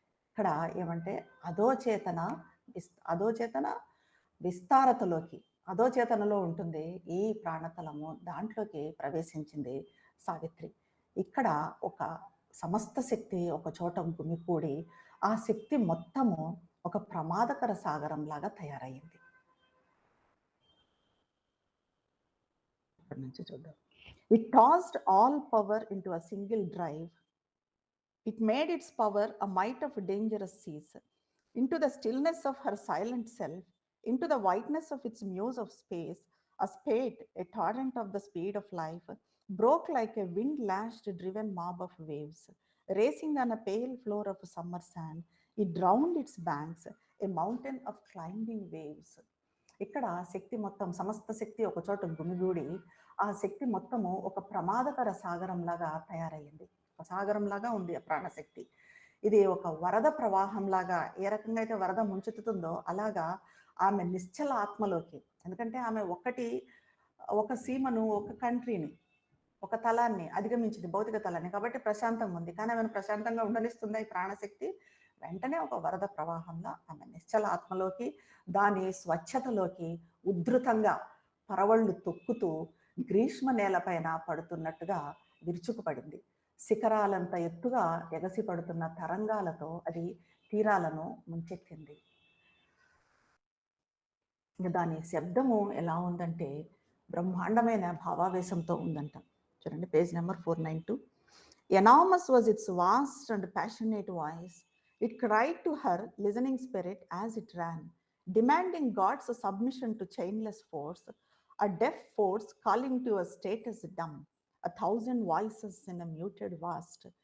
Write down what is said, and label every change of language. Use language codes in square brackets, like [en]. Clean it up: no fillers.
[te] ఇక్కడ ఏమంటే అధోచేతన అధోచేతన విస్తారతలోకి అధోచేతనలో ఉంటుంది ఈ ప్రాణతలము, దాంట్లోకి ప్రవేశించింది సావిత్రి. ఇక్కడ ఒక సమస్త శక్తి ఒక చోట గుమికూడి ఆ శక్తి మొత్తము ఒక ప్రమాదకర సాగరం లాగా తయారయ్యింది. ఇక్కడి నుంచి చూద్దాం. [en] It tossed all power into a single drive. It made its power a might of dangerous seas. Into the stillness of her silent self, into the whiteness of its muse of space, a spate, a torrent of the speed of life, broke like a wind-lashed driven mob of waves. Racing on a pale floor of summer sand, it drowned its banks, a mountain of climbing waves. [te] ఇక్కడ శక్తి మొత్తం సమస్త శక్తి ఒక చోట గుమిగూడి ఆ శక్తి మొత్తము ఒక ప్రమాదకర సాగరంలాగా తయారయ్యింది. ఒక సాగరంలాగా ఉంది ఆ ప్రాణశక్తి. ఇది ఒక వరద ప్రవాహంలాగా, ఏ రకంగా అయితే వరద ముంచెత్తుతుందో అలాగా ఆమె నిశ్చల ఆత్మలోకి, ఎందుకంటే ఆమె ఒక సీమను, ఒక కంట్రీని, ఒక తలాన్ని అధిగమించింది, భౌతిక తలాన్ని, కాబట్టి ప్రశాంతంగా ఉంది. కానీ ఆమెను ప్రశాంతంగా ఉండనిస్తుందా ఈ ప్రాణశక్తి? వెంటనే ఒక వరద ప్రవాహంలో ఆమె నిశ్చల ఆత్మలోకి, దాని స్వచ్ఛతలోకి ఉద్ధృతంగా పరవళ్ళు తొక్కుతూ గ్రీష్మ నేలపైన పడుతున్నట్టుగా విరుచుకుపడింది. శిఖరాలంత ఎత్తుగా ఎగసి పడుతున్న తరంగాలతో అది తీరాలను ముంచెత్తింది. దాని శబ్దము ఎలా ఉందంటే బ్రహ్మాండమైన భావావేశంతో ఉందంట. చూడండి page number 492. [en] Enormous was its vast and passionate voice. It cried to her listening spirit as it ran, demanding God's submission to chainless force, a deaf force calling to a status dumb, 1,000 voices in a muted vast.